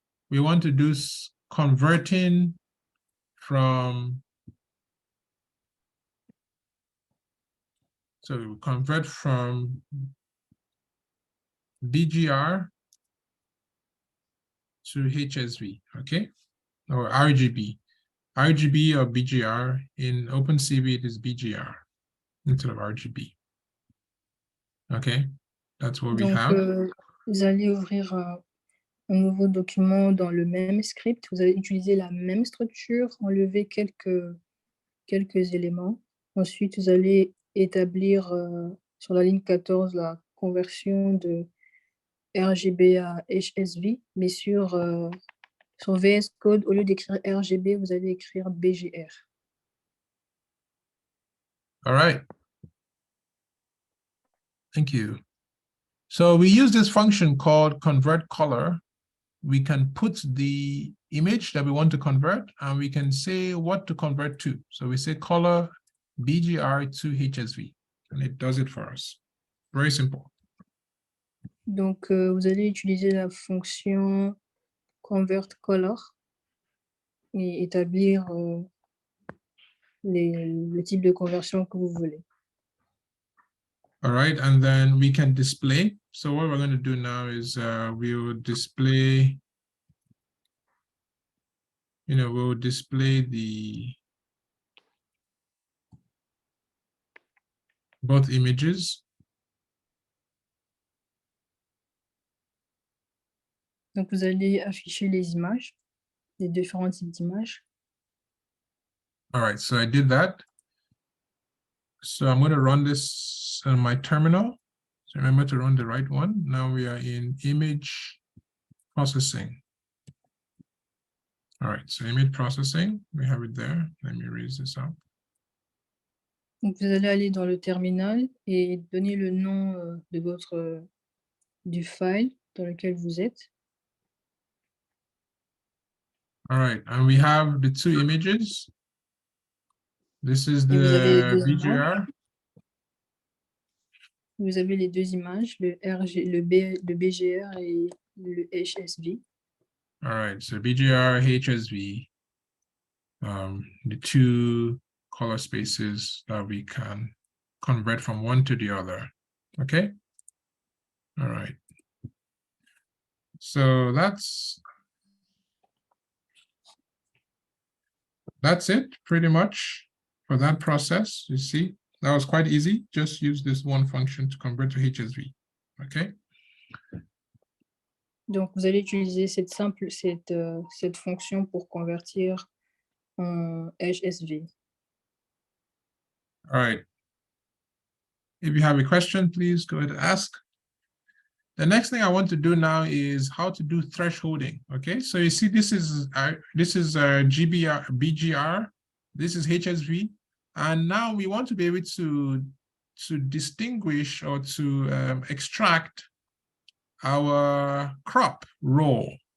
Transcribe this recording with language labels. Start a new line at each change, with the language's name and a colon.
English: We want to do converting from, so we convert from BGR to HSV, okay, or RGB. RGB or BGR. In OpenCV, it is BGR instead of RGB. Okay, that's what we have.
French: Vous allez ouvrir un nouveau document dans le même script. Vous allez utiliser la même structure, enlever quelques éléments. Ensuite, vous allez établir sur la ligne 14 la conversion de RGB à HSV, mais sur VS Code, au lieu d'écrire RGB, vous allez écrire BGR.
English: All right. Thank you. So we use this function called convert color. We can put the image that we want to convert, and we can say what to convert to. So we say color BGR to HSV, and it does it for us. Very simple.
French: Donc, vous allez utiliser la fonction convert color et établir le type de conversion que vous voulez.
English: All right, and then we can display. So what we're going to do now is we will display, we'll display both images.
French: Donc, vous allez afficher les images, les différents types d'images.
English: All right, so I did that. So I'm going to run this on my terminal. So remember to run the right one. Now we are in image processing. All right, so image processing, we have it there. Let me raise this up.
French: Donc, vous allez aller dans le terminal et donner le nom du file dans lequel vous êtes.
English: All right, and we have the two images. This is the BGR.
French: Vous avez les deux images, le BGR et le HSV.
English: All right, so BGR, HSV, the two color spaces that we can convert from one to the other. Okay. All right. So that's it pretty much for that process. You see, that was quite easy. Just use this one function to convert to HSV. Okay.
French: Donc, vous allez utiliser cette fonction pour convertir en HSV.
English: All right. If you have a question, please go ahead and ask. The next thing I want to do now is how to do thresholding. Okay, so you see, this is GBR, BGR, this is HSV, and now we want to be able to distinguish or to extract our crop row.